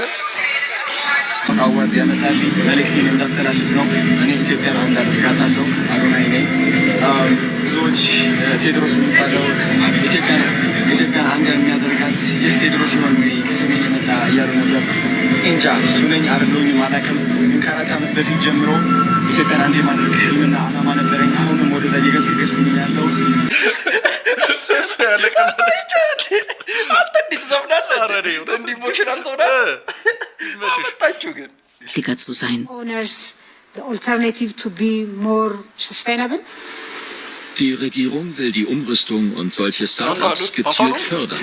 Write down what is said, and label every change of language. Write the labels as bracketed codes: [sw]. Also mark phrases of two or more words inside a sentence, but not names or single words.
[am] አዋብ ያመጣልኝ መልእክቴን እንዳስተላልፍ ነው። እኔ ኢትዮጵያን አንድ አድርጋታለሁ። አሮናይ ነኝ። ብዙዎች ቴዎድሮስ የሚባለው ኢትዮጵያን አንድ የሚያደርጋት ይህ ቴዎድሮስ ሲሆን ወይ ከሰሜን የመጣ እያሉ ነበር። እንጃ እሱ ነኝ አይደለሁኝም አላውቅም። ግን ከ4 ዓመት በፊት ጀምሮ ኢትዮጵያን አንድ የማድረግ ህልምና ዓላማ ነበረኝ። አሁንም ወደዛ እየገሰገስኩኝ ያለሁት [de] Die Regierung will die Umrüstung und solche Startups gezielt fördern.